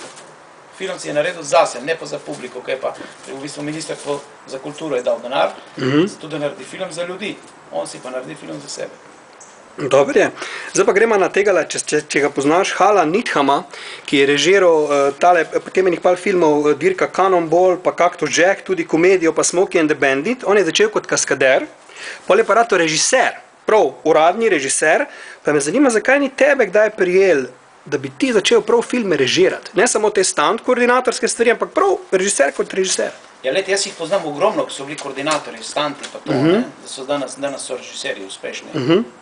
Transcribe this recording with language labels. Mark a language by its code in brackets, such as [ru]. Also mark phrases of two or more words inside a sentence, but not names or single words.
[sl] Film si je naredil zase, ne pa za publiko, kaj pa v bistvu Ministrstvo za kulturo je dal denar, zato da naredi film za ljudi, on si pa naredi film za sebe. Dobro je. Zdaj pa gremo na tega, če ga poznaš, Hala Nithama, ki je režiral potem enih par filmov Dirka Cannonball, pa Cactus Jack, tudi komedijo, pa Smokey and the Bandit. On je začel kot kaskader, pol je pa rato režiser, prav uradni režiser, pa me zanima, zakaj ni tebe kdaj prijel, da bi ti začel prav filme režirati. Ne samo te stand koordinatorske stvari, ampak prav režiser kot režiser. Ja, leti, jaz jih poznam ogromno, ko so bili koordinatorji, standi pa to, da so danes so režiserji uspešni.